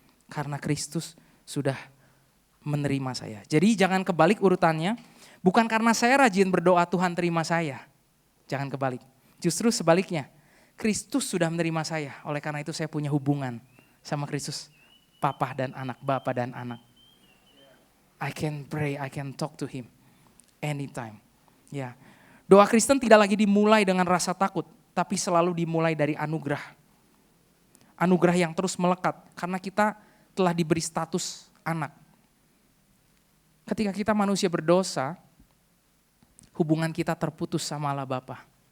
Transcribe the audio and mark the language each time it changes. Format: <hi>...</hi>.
<id>Karena Kristus sudah menerima saya. Jadi jangan kebalik urutannya. Bukan karena saya rajin berdoa Tuhan terima saya. Jangan kebalik. Justru sebaliknya. Kristus sudah menerima saya. Oleh karena itu saya punya hubungan sama Kristus. Papa dan anak, Bapa dan anak.</id> <en>I can pray, I can talk to him anytime.</en> <id>Ya. Doa Kristen tidak lagi dimulai dengan rasa takut, tapi selalu dimulai dari anugerah. Anugerah yang terus melekat karena kita telah diberi status anak. Ketika kita manusia berdosa, hubungan kita terputus sama Allah Bapa.</id>